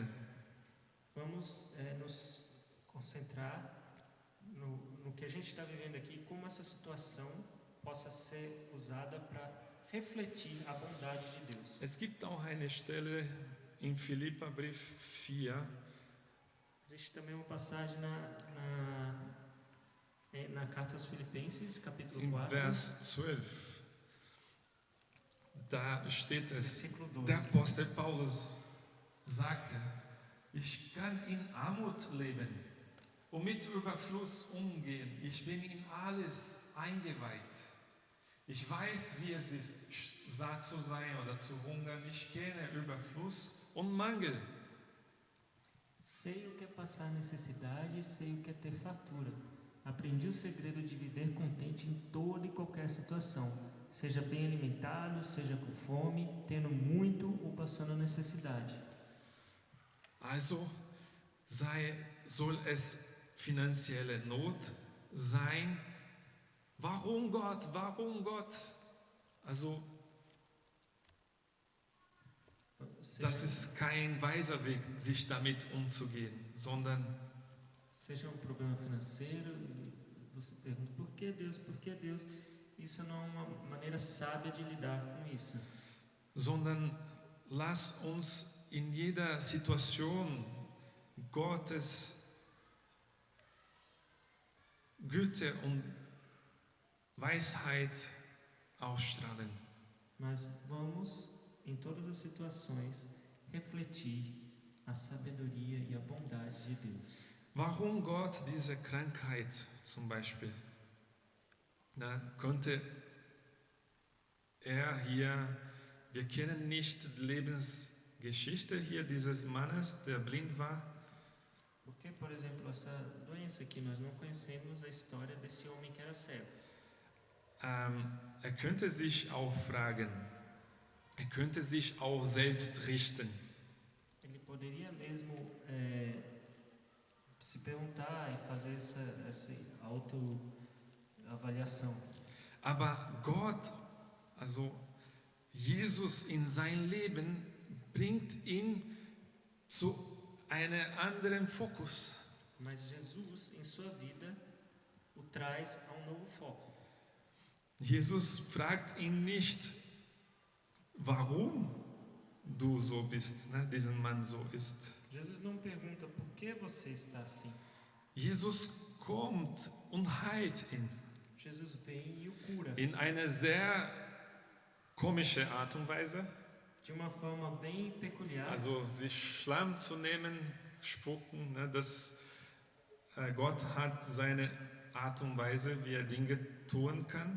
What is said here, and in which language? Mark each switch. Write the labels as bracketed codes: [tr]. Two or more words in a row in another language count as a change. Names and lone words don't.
[pt] Vamos nos concentrar no que a gente está vivendo aqui, como essa situação possa ser usada para refletir a bondade de Deus. [de] Es gibt auch eine Stelle im Philipperbrief 4, [pt] Existe também uma passagem na carta aos Filipenses, capítulo [de] im 4, Vers 12. Da steht es, [pt] versículo 12. [de] der Apostel Paulus sagte, ich kann in Armut leben und mit Überfluss umgehen. Ich bin in alles eingeweiht. Ich weiß, wie es ist, satt zu sein oder zu hungern. Ich kenne Überfluss und Mangel. [pt] Sei o que é passar necessidade, sei o que é ter fartura. Aprendi o segredo de viver contente em toda e qualquer situação. Seja bem alimentado, seja com fome, tendo muito ou passando necessidade. [de] Also soll es finanzielle Not sein. Warum Gott? Warum Gott? Also das ist kein weiser Weg, sich damit umzugehen, sondern [pt] Seja um problema financeiro, e você pergunta por que Deus? Por que Deus? Isso não é uma maneira sábia de lidar com isso. [de] sondern lass uns in jeder Situation Gottes Güte und Weisheit ausstrahlen. [pt] Mas vamos, em todas as situações, refletir a sabedoria e a bondade de Deus. [de] Warum Gott diese Krankheit zum Beispiel? Konnte er hier, wir kennen nicht die Lebensgeschichte hier dieses Mannes, der blind war. [pt] Porque, por exemplo, essa doença aqui, nós não conhecemos a história desse homem que era cego. [de] Er könnte sich auch fragen, er könnte sich auch selbst richten. [pt] Ele poderia mesmo se perguntar e fazer essa autoavaliação. [de] Aber Gott, also Jesus in sein Leben, bringt ihn zu einem anderen Fokus. [pt] Mas Jesus, em sua vida, o traz a novo foco. [de] Jesus fragt ihn nicht, warum du so bist, diesen Mann so ist. [pt] Jesus não pergunta por que você está assim. [de] Jesus kommt und heilt ihn [pt] Jesus vem e o cura. [de] in eine sehr komische Art und Weise. [pt] De uma forma bem peculiar. [de] Also sich Schlamm zu nehmen, spucken, Gott hat seine Art und Weise, wie er Dinge tun kann.